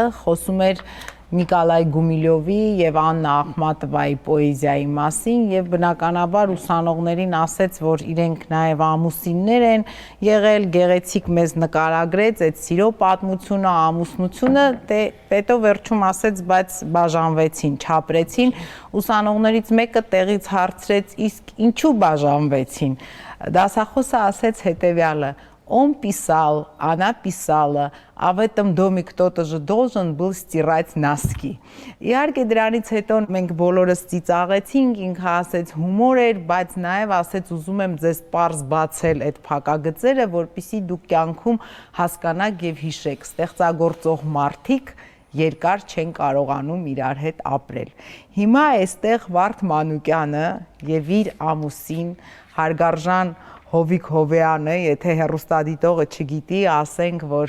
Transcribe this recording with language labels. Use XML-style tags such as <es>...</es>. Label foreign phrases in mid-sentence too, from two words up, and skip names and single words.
<hy>խոսում էր Նիկոլայ Գումիլյովի եւ Աննա Ախմատովայի պոեզիայի մասին եւ բնականաբար ուսանողներին ասեց, որ իրենք նաեւ ամուսիններ են եղել, գեղեցիկ մեզ նկարագրեց այդ սիրո պատմությունը, ամուսնությունը, դե պետո վերջում ասեց, բայց բաժանվեցին, չապրեցին, ուսանողներից մեկը տեղից հարցրեց, իսկ ինչու բաժանվեցին։ Դասախոսը ասեց հետեւյալը.</hy> <ru>Он писал, она писала, а в этом доме кто-то же должен был стирать носки։</ru> <hy>Իհարկե դրանից հետո մենք բոլորս ծիծաղեցինք, ինքը ասեց հումոր էր, բայց նաև ասեց ուզում եմ ձեզ պարզ բացել այդ փակագծերը, որպեսզի դուք կյանքում հասկանաք եւ հիշեք, ստեղծագործող մարդիկ երկար չեն կարողանում իրար հետ ապրել։ Հիմա այստեղ Վարդ Մանուկյանը եւ իր ամուսին Հարգարժան Հովիկ Հովեյանը, եթե հեռուստադիտողը չգիտի, ասենք, որ</hy>